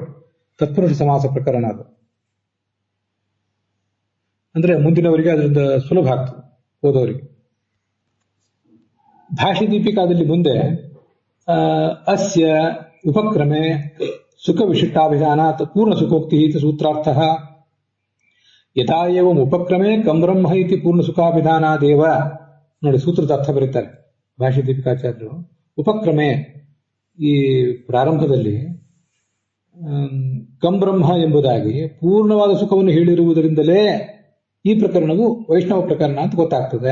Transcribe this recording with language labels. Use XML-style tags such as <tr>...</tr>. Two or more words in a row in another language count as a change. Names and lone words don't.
<kn>ತತ್ಪುರುಷ ಸಮಾಸ ಪ್ರಕರಣ ಅದು. ಅಂದ್ರೆ ಮುಂದಿನವರಿಗೆ ಅದರಿಂದ ಸುಲಭ ಆಗ್ತದೆ ಓದೋರಿಗೆ. ಭಾಷೆ ದೀಪಿಕಾದಲ್ಲಿ ಮುಂದೆ</kn> <sa>ಅಸ್ಯ ಉಪಕ್ರಮೆ ಸುಖ ವಿಶಿಷ್ಟಾಭಿಧಾನಾತ್ ಪೂರ್ಣ ಸುಖೋಕ್ತಿ ಇತಿ ಸೂತ್ರಾರ್ಥ. ಯಥಾ ಏವಂ ಉಪಕ್ರಮೆ ಕಂ ಬ್ರಹ್ಮ ಇತಿ ಪೂರ್ಣ ಸುಖಾಭಿಧಾನಾದೇವ.</sa> <kn>ನೋಡಿ ಸೂತ್ರದ ಅರ್ಥ ಬರೀತಾರೆ ಭಾಷೆ ದೀಪಿಕಾಚಾರ್ಯರು. ಉಪಕ್ರಮೆ, ಈ ಪ್ರಾರಂಭದಲ್ಲಿ</kn> <sa>ಕಂ ಬ್ರಹ್ಮ</sa> <kn>ಎಂಬುದಾಗಿ ಪೂರ್ಣವಾದ ಸುಖವನ್ನು ಹೇಳಿರುವುದರಿಂದಲೇ ಈ ಪ್ರಕರಣವು ವೈಷ್ಣವ ಪ್ರಕರಣ ಅಂತ ಗೊತ್ತಾಗ್ತದೆ.</kn>